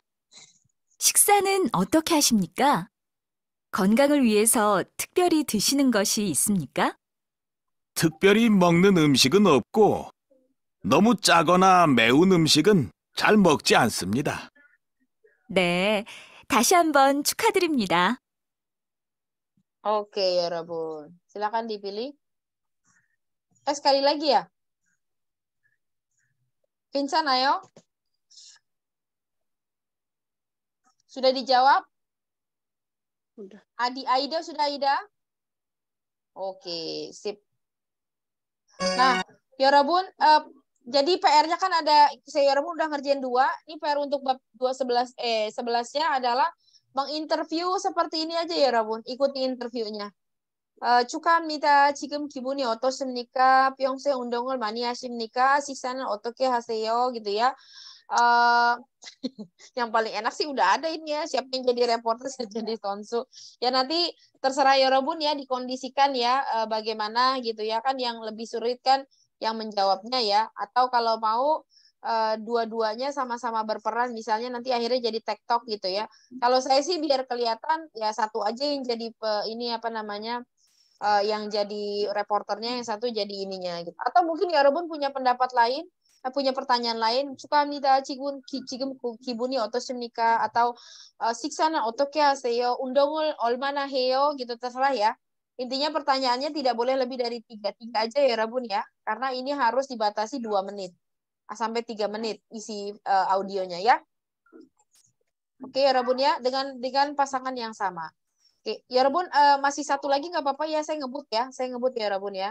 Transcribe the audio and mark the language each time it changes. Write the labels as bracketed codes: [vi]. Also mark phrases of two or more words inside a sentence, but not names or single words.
[ko] 식사는 어떻게 하십니까? 건강을 위해서 특별히 드시는 것이 있습니까? 특별히 먹는 음식은 없고 너무 짜거나 매운 음식은 잘 먹지 않습니다. 네, 다시 한번 축하드립니다. [id] Oke, 여러분. Silakan dipilih. Sekali lagi ya. 괜찮아요? Sudah dijawab? Udah. Aida sudah Aida? Oke, sip. Nah, Yorobun, jadi PR-nya kan ada, saya Yorobun udah ngerjain 2. Ini PR untuk bab 11-nya adalah menginterview seperti ini aja Yorobun. Ikuti interviewnya. [ko] 축하합니다. 지금 기분이 어떠십니까? 평소에 운동을 많이 하십니까? 식사는 어떻게 하세요? [id] gitu ya. Yang paling enak sih udah ada ini ya. Siapa yang jadi reporter, siapa jadi Sonsu. Ya nanti terserah Yorobun ya, dikondisikan ya bagaimana gitu ya. Kan yang lebih sulit kan yang menjawabnya ya. Atau kalau mau dua-duanya sama-sama berperan, misalnya nanti akhirnya jadi tektok gitu ya. Kalau saya sih biar kelihatan ya satu aja yang jadi ini apa namanya, yang jadi reporternya, yang satu jadi ininya gitu. Atau mungkin Yorobun punya pendapat lain, punya pertanyaan lain, [ko] 축하합니다. 지금 기분이 어떠십니까? Atau 식사는 어떻게 하세요? 운동을 얼마나 해요? [id] Gitu terserah ya. Intinya pertanyaannya tidak boleh lebih dari 3 aja ya Yorobun ya, karena ini harus dibatasi 2 menit sampai 3 menit isi audionya ya. Oke Yorobun ya, dengan pasangan yang sama. Oke, Yorobun masih satu lagi nggak apa-apa ya, saya ngebut ya, Yorobun ya.